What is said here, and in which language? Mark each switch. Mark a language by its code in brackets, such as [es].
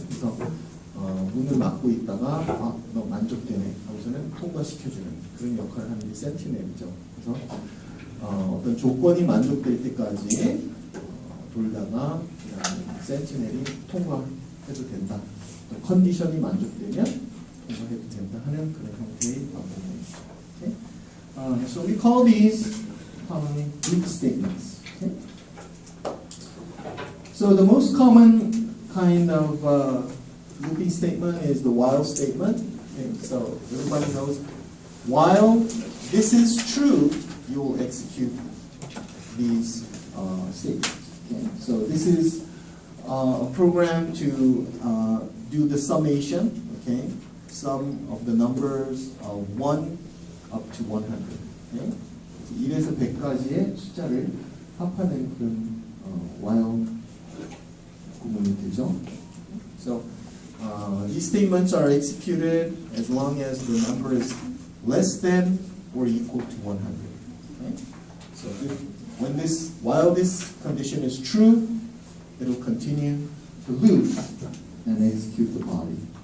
[ko] 그래서 문을 막고 있다가 너 만족되네 하고서는 통과시켜주는 그런 역할을 하는 게 센티넬이죠. 그래서 어떤 조건이 만족될 때까지 돌다가 센티넬이 통과해도 된다. 또 컨디션이 만족되면 통과해도 된다 하는 그런 형태의 반복입니다. [en] Okay? So we call these commonly loop statements. Okay? So the most common kind of looping statement is the while statement. Okay? So everybody knows while this is true, you will execute these statements. Okay? So this is a program to do the summation. Okay? Sum of the numbers of 1 up to 100. Okay? [ko] 1에서 100까지의 숫자를 합하는 그런 while 구문이 되죠. [en] So these statements are executed as long as the number is less than or equal to 100. Okay? So while this condition is true, it will continue to loop and execute the body.